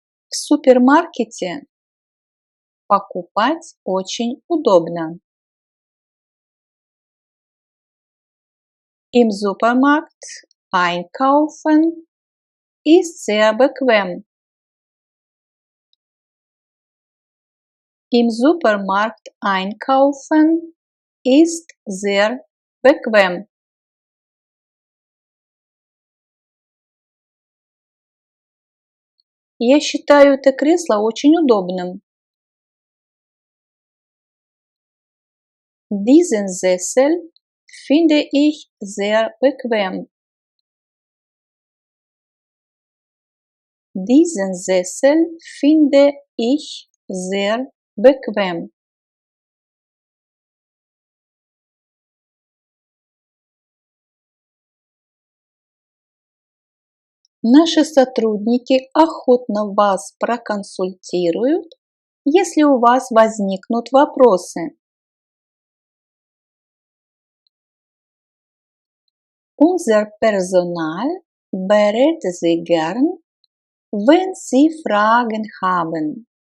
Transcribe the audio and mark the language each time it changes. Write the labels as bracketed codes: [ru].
[ru] В супермаркете покупать очень удобно. [de] Im Supermarkt einkaufen ist sehr bequem. Im Supermarkt einkaufen ist sehr bequem. [ru] Я считаю это кресло очень удобным. [de] Diesen Sessel finde ich sehr bequem. Diesen Sessel finde ich sehr bequem. [ru] Наши сотрудники охотно вас проконсультируют, если у вас возникнут вопросы. [de] Unser Personal berät Sie gern, wenn Sie Fragen haben.